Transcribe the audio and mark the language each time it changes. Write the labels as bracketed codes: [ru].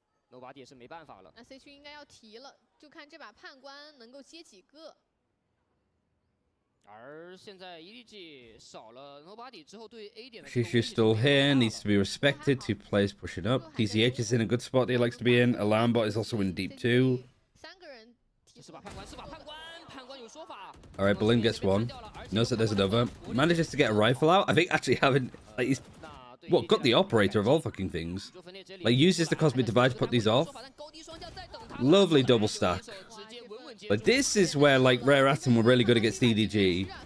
[zh] Nobody 也是没办法了。那 C 区应该要提了，就看这把判官能够接几个。而现在 EDG 少了 Nobody 之后，对 A 点的。 [en] Shishu's still here, needs to be respected. 2 players pushing up. TCH is in a good spot he likes to be in. Alarmbot is also in deep too. 3个人。是把判官，是把判官，判官有说法。 All right, Berlin gets 1. Knows that there's another. Manages to get a rifle out. I think actually having like he's. What, got the operator of all fucking things. Like, uses the cosmic divide to put these off. Lovely double stack. But this is where, like, Rare Atom were really good against EDG.